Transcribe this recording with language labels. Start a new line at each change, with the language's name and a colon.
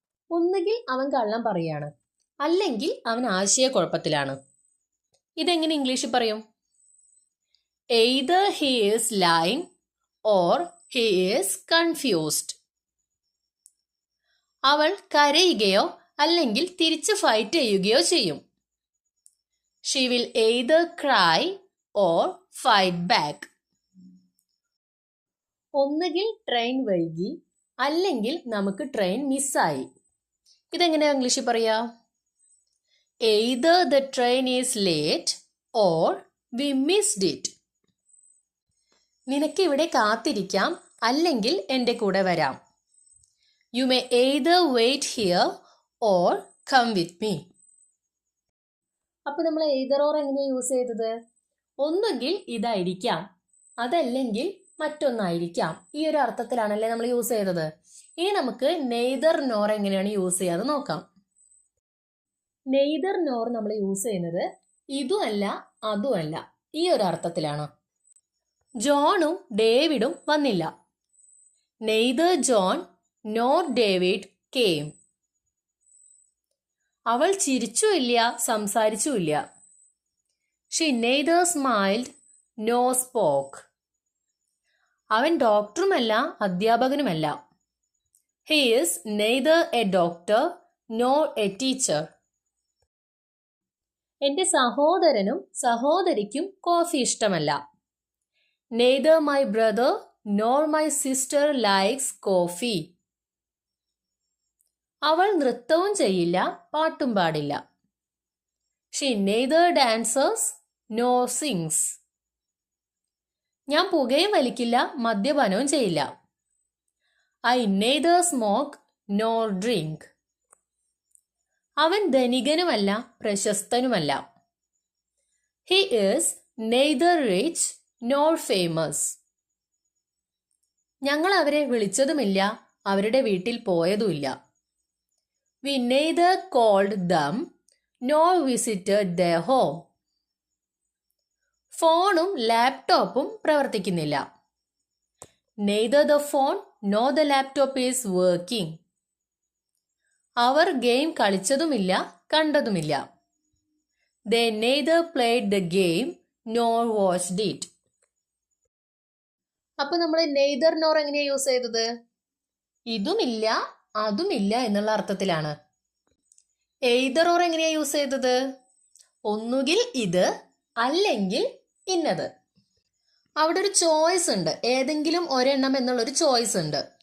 Malayalam: ഒന്നുകിൽ അവൻ കള്ളം പറയാണ് അല്ലെങ്കിൽ അവൻ ആശയക്കുഴപ്പത്തിലാണ്. ഇതെങ്ങനെ ഇംഗ്ലീഷിൽ പറയും?
English: Either he is lying or he is confused.
Malayalam: അവൾ കരയുകയോ അല്ലെങ്കിൽ തിരിച്ച് ഫൈറ്റ് ചെയ്യുകയോ ചെയ്യും.
English: She will either cry or fight back.
Malayalam: ഒന്നുകിൽ ട്രെയിൻ വൈകി അല്ലെങ്കിൽ നമുക്ക് ട്രെയിൻ മിസ്സായി. ഇതെങ്ങനെയാ ഇംഗ്ലീഷിൽ പറയാ?
English: Either the train is late or we missed it.
Malayalam: നിനക്ക് ഇവിടെ കാത്തിരിക്കാം അല്ലെങ്കിൽ എൻ്റെ കൂടെ വരാം.
English: You may either wait here or come with me.
Malayalam: അപ്പൊ നമ്മൾ എയ്തർ ഓർ എങ്ങനെയാ യൂസ് ചെയ്തത്? ഒന്നുകിൽ ഇതായിരിക്കാം, അതല്ലെങ്കിൽ മറ്റൊന്നായിരിക്കാം. ഈ ഒരു അർത്ഥത്തിലാണല്ലേ നമ്മൾ യൂസ് ചെയ്തത്. ഇനി നമുക്ക് നെയ്തർ നോർ എങ്ങനെയാണ് യൂസ് ചെയ്യാതെ നോക്കാം. നെയ്തർ നോർ നമ്മൾ യൂസ് ചെയ്യുന്നത് ഇതുമല്ല അതുമല്ല, ഈ ഒരു അർത്ഥത്തിലാണ്. ജോണും ഡേവിഡും വന്നില്ല.
English: Neither John nor David came.
Malayalam: അവൾ ചിരിച്ചുമില്ല സംസാരിച്ചുമില്ല.
English: She neither smiled nor spoke.
Malayalam: അവൻ ഡോക്ടറുമല്ല അധ്യാപകനുമല്ല.
English: He is neither a doctor nor a teacher.
Malayalam: എന്റെ സഹോദരനും സഹോദരിക്കും കോഫി ഇഷ്ടമല്ല.
English: Neither my brother nor my sister likes coffee.
Malayalam: അവൾ നൃത്തവും ചെയ്യില്ല പാട്ടും പാടില്ല.
English: She neither dances nor sings.
Malayalam: ഞാൻ പുകയും വലിക്കില്ല മദ്യപാനവും ചെയ്യില്ല.
English: I neither smoke nor drink.
Malayalam: അവൻ ധനികനുമല്ല പ്രശസ്തനുമല്ല.
English: He is neither rich nor famous.
Malayalam: ഞങ്ങൾ അവരെ വിളിച്ചതുമില്ല അവരുടെ വീട്ടിൽ പോയതുമില്ല.
English: We neither called them nor visited their home.
Malayalam: ഫോണും ലാപ്ടോപ്പും പ്രവർത്തിക്കുന്നില്ല.
English: Neither the phone nor the laptop is working.
Malayalam: Our game കളിച്ചതുമില്ല കണ്ടതുമില്ല.
English: They neither played the game nor watched it.
Malayalam: അപ്പൊ നമ്മൾ neither nor എങ്ങനെയാ യൂസ് ചെയ്തത്? ഇതുമില്ല അതുമില്ല എന്നുള്ള അർത്ഥത്തിലാണ്. എയ്തർ ഓർ എങ്ങനെയാ യൂസ് ചെയ്തത്? ഒന്നുകിൽ ഇത് അല്ലെങ്കിൽ ഇന്നത്. അവിടെ ഒരു ചോയ്സ് ഉണ്ട്, ഏതെങ്കിലും ഒരെണ്ണം എന്നുള്ളൊരു ചോയ്സ് ഉണ്ട്.